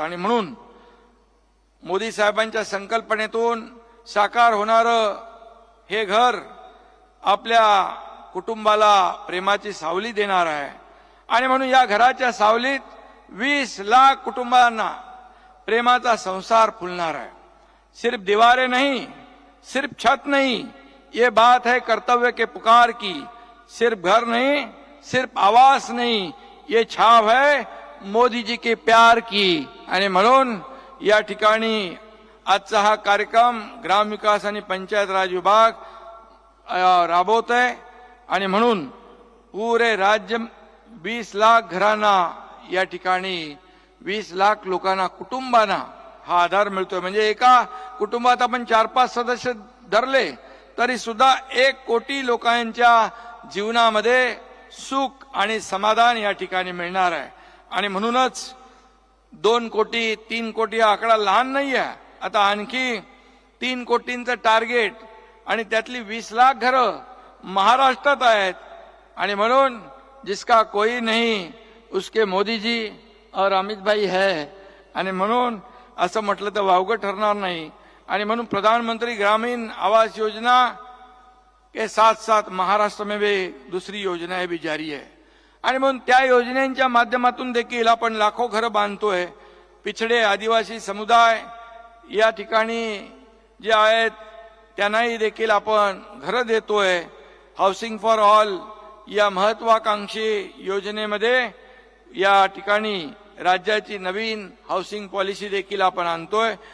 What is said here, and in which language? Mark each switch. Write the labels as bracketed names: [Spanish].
[Marathi] आणि म्हणून मोदी साहेबांच्या संकल्पनेतून साकार होणारं हे घर आपल्या कुटुंबाला प्रेमाची सावली देणार आहे. आणि म्हणून या घराच्या सावलीत 20 लाख कुटुंबांना प्रेमाचा संसार फुलणार है. [Hindi] सिर्फ दीवारें नहीं, सिर्फ छत नहीं, ये बात है कर्तव्य के पुकार की. सिर्फ घर नहीं, सिर्फ आवास नहीं, ये छाव है मोदी जी के प्यार की. [Marathi] आणि म्हणून या ठिकाणी आजचा हा कार्यक्रम ग्रामविकास आणि पंचायत राज विभाग राबवत आहे. आणि म्हणून पुरे राज्य 20 लाख घरांना, या ठिकाणी 20 लाख लोकांना, कुटुंबांना हा आधार मिळतोय. म्हणजे एका कुटुंबात आपण 4-5 सदस्य धरले तरी सुद्धा 1 कोटी लोकांच्या जीवनामध्ये सुख आणि समाधान या ठिकाणी मिळणार आहे. आणि म्हणूनच 2 कोटी 3 कोटी हा आकडा लहान नाही आहे. आता आणखी 3 कोटींचं टार्गेट आणि त्यातली 20 लाख घरं महाराष्ट्रात आहेत. आणि म्हणून [Hindi] जिसका कोई नहीं उसके मोदी जी और अमित भाई है. [Marathi] आणि म्हणून असं म्हटलं तर वावगं ठरणार नाही. आणि म्हणून [Hindi] प्रधानमंत्री ग्रामीण आवास योजना के साथ साथ महाराष्ट्र में भी दूसरी योजनाएं भी जारी है. [Marathi] आणि म्हणून त्या योजनेच्या माध्यमातून देखील आपण लाखो घरं बांधतोय. पिछडे आदिवासी समुदाय या ठिकाणी जे आहेत त्यांनाही देखील आपण घरं देतोय. हाऊसिंग फॉर ऑल या महत्वाकांक्षी योजनेमध्ये या ठिकाणी राज्याची नवीन हाऊसिंग पॉलिसी देखील आपण आणतोय.